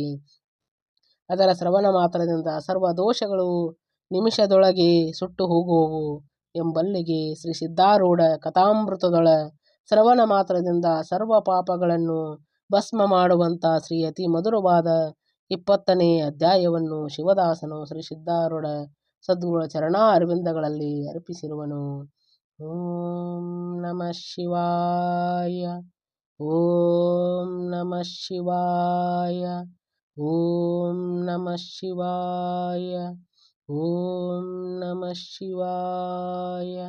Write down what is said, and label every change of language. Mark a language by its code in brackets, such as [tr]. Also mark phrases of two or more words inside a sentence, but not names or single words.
[kn] ಅದರ ಶ್ರವಣ ಮಾತ್ರದಿಂದ ಸರ್ವ ದೋಷಗಳು ನಿಮಿಷದೊಳಗೆ ಸುಟ್ಟು ಹೋಗುವವು ಎಂಬಲ್ಲಿಗೆ ಶ್ರೀ ಸಿದ್ಧಾರೂಢ ಕಥಾಮೃತದೊಳ ಶ್ರವಣ ಮಾತ್ರದಿಂದ ಸರ್ವ ಪಾಪಗಳನ್ನು ಭಸ್ಮ ಮಾಡುವಂತ ಶ್ರೀ ಅತಿ ಮಧುರವಾದ 20ನೇ ಅಧ್ಯಾಯವನ್ನು ಶಿವದಾಸನು ಶ್ರೀ ಸಿದ್ಧಾರೂಢ ಸದ್ಗುರುಗಳ ಚರಣಾ ಅರವಿಂದಗಳಲ್ಲಿ ಅರ್ಪಿಸಿರುವನು. [sa] ಓಂ ನಮಃ ಶಿವಾಯ. ಓಂ ನಮಃ ಶಿವಾಯ. ಓಂ ನಮಃ ಶಿವಾಯ. ಓಂ ನಮಃ ಶಿವಾಯ.